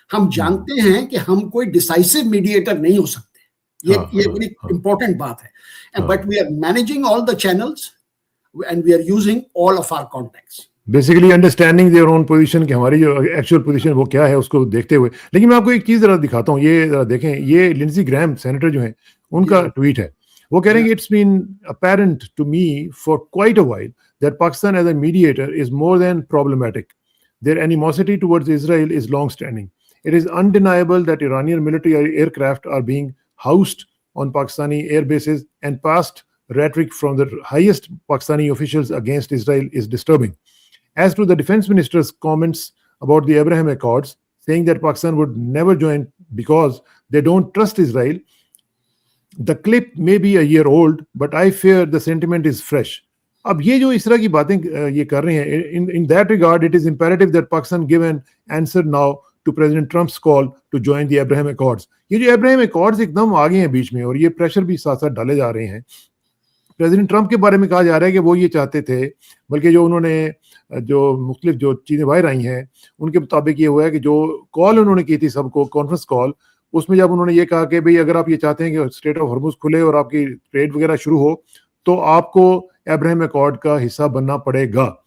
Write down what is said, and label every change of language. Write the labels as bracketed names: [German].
[Hindi] हम जानते हैं कि हम कोई डिसाइसिव मीडिएटर नहीं हो सकते, ये बड़ी इंपॉर्टेंट बात है। [English] but we are managing all the channels and we are using all of our contacts, basically understanding their own position, [Hindi] कि हमारी जो एक्चुअल पोजीशन वो क्या है उसको देखते हुए। लेकिन मैं आपको एक चीज जरा दिखाता हूँ, ये जरा देखें, ये लिंडसी ग्रैहम सेनेटर जो हैं उनका ट्वीट है। वो कह रहे हैं कि [English] It's been apparent to me for quite a while that Pakistan as a mediator is more than problematic. Their animosity towards Israel is long-standing. It is undeniable that Iranian military aircraft are being housed on Pakistani air bases, and past rhetoric from the highest Pakistani officials against Israel is disturbing. As to the defense minister's comments about the Abraham Accords, saying that Pakistan would never join because they don't trust Israel, the clip may be a year old, but I fear the sentiment is fresh. [Hindi] अब ये जो इस तरह की बातें ये कर रहे हैं, [English] in that regard it is imperative that Pakistan give an answer now to President Trump's call to join the Abraham Accords. [Hindi] ये जो Abraham Accords एकदम आ गए हैं बीच में, और ये प्रेशर भी साथ साथ डाले जा रहे हैं। प्रेसिडेंट ट्रंप के बारे में कहा जा रहा है कि वो ये चाहते थे, बल्कि जो उन्होंने जो मुख्तलिफ जो चीज़ें बाहर आई हैं उनके मुताबिक ये हुआ है कि जो कॉल उन्होंने की थी सबको, कॉन्फ्रेंस कॉल, उसमें जब उन्होंने ये कहा कि भाई अगर आप ये चाहते हैं कि स्ट्रेट ऑफ हॉर्मुज़ खुले और आपकी ट्रेड वगैरह शुरू हो, तो आपको अब्राहम अकॉर्ड का हिस्सा बनना पड़ेगा।